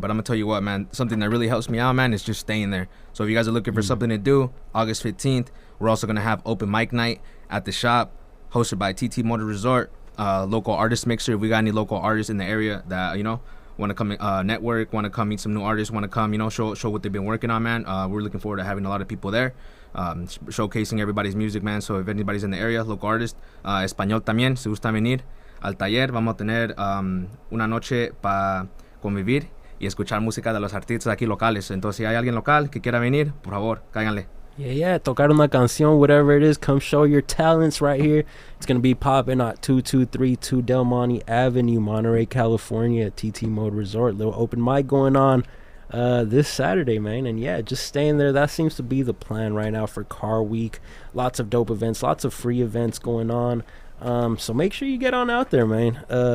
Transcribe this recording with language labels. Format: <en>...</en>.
<en>But I'm gonna tell you what, man, something that really helps me out, man, is just staying there. So if you guys are looking for something to do, August 15th, we're also gonna have open mic night at the shop, hosted by TT Motor Resort, local artist mixer. If we got any local artists in the area that want to come network, want to come meet some new artists, want to come show what they've been working on, man. We're looking forward to having a lot of people there, showcasing everybody's music, man. So if anybody's in the area, local artist,</en> <es>español también, si gusta venir al taller, vamos a tener una noche para convivir y escuchar música de los artistas aquí locales. Entonces, si hay alguien local que quiera venir, por favor, cáiganle.</es> <en>Yeah,</en> <es>tocar una canción,</es> <en>whatever it is, come show your talents right here. It's going to be popping at 2232 Del Monte Avenue, Monterey, California, at TT Motor Resort. Little open mic going on this Saturday, man. And yeah, just staying there. That seems to be the plan right now for Car Week. Lots of dope events, lots of free events going on. So make sure you get on out there, man.</en>